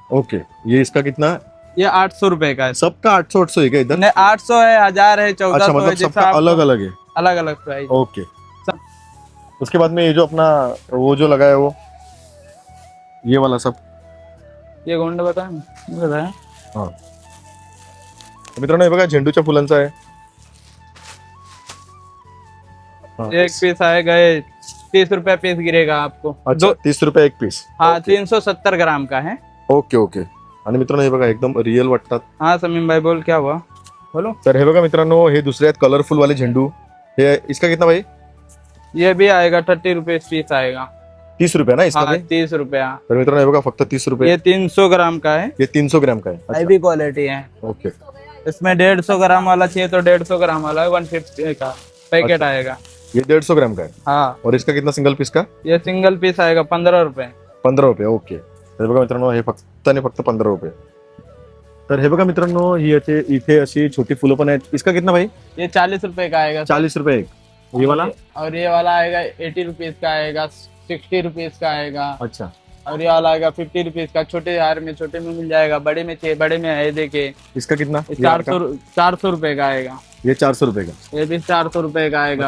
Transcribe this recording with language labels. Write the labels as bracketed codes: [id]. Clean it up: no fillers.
[hi] Okay, ये इसका कितना? ये 800 रुपए का है। सबका 800 है क्या इधर? नहीं, 800 है, 1000 है, 1400 अच्छा, है, मतलब जैसा सबका आपको- अलग अलग है। अलग अलग प्राइस। ओके। उसके बाद में ये जो अपना वो जो लगा है वो ये वाला सब, ये गोंडा बताया। [mr] हाँ मित्रांनो हे बघा झेंडूच्या फुलांचा आहे। [hi] हाँ, एक पीस आएगा, ये 30 रुपए पीस गिरेगा आपको। अच्छा 30 रुपये एक पीस। हाँ, 370 ग्राम का है। Okay okay. [mr] आणि मित्रांनो हे बघा एकदम रिअल वाटतात। [hi] हाँ समीम भाई, बोल क्या हुआ, बोलो। [mr] तर हे बघा मित्रांनो हे दुसरे आहेत कलरफुल वाले झेंडू। [hi] हे इसका कितना भाई? ये भी आएगा 30 रुपए पीस आएगा। 30 रुपये ना इसका हाँ, भाई? 30 रुपया। [mr] तर मित्रांनो हे बघा फक्त 30 रुपये। [hi] ये 300 ग्राम का है, ये 300 ग्राम का है। अच्छा, हैवी क्वालिटी है। ओके। इसमें 150 ग्राम वाला चाहिए तो 150 ग्राम वाला 150 का पैकेट आएगा। ये 150 ग्राम का है। हाँ, और इसका कितना सिंगल पीस का? ये सिंगल पीस आएगा 15 रुपए। 15 रुपये, ओके। [mr] तर बघा मित्रांनो हे फक्त आणि फक्त 15 रुपये। तर हे बघा मित्रांनो ही इथे अशी छोटी फुलं पण आहेत। [hi] इसका कितना भाई? ये 40 रुपए का आएगा। 40 रुपये एक। ये वाला? और ये वाला आएगा 80 रुपीज का आएगा, 60 रुपीज का आएगा। अच्छा, और ये वाला आएगा 50 रुपीज का। छोटे हार में, छोटे में मिल जाएगा, बड़े में चाहिए बड़े में है। देखिए इसका कितना? 400 रुपए का आएगा। ये 400 रुपये का। ये भी 400 रुपए का आएगा।